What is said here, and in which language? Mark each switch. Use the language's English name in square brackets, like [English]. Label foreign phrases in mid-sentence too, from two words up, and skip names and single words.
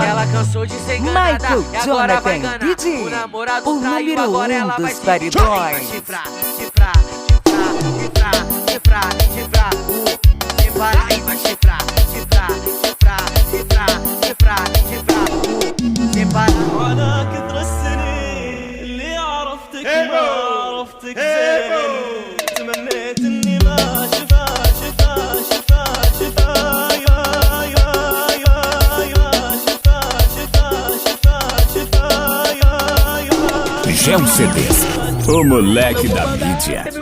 [Portuguese] Ela cansou de ser enganada e agora vai enganar. O namorado traiu, agora ela vai se vingar. Vai chifrar, chifrar, chifrar, chifrar, chifrar, chifrar. Chifrar e vai chifrar, chifrar, chifrar, chifrar, chifrar, chifrar. Chifrar. [Arabic] وانا كثر السنين اللي عرفتك ما عرفتك زين [Portuguese] Gel CDs, o moleque da mídia.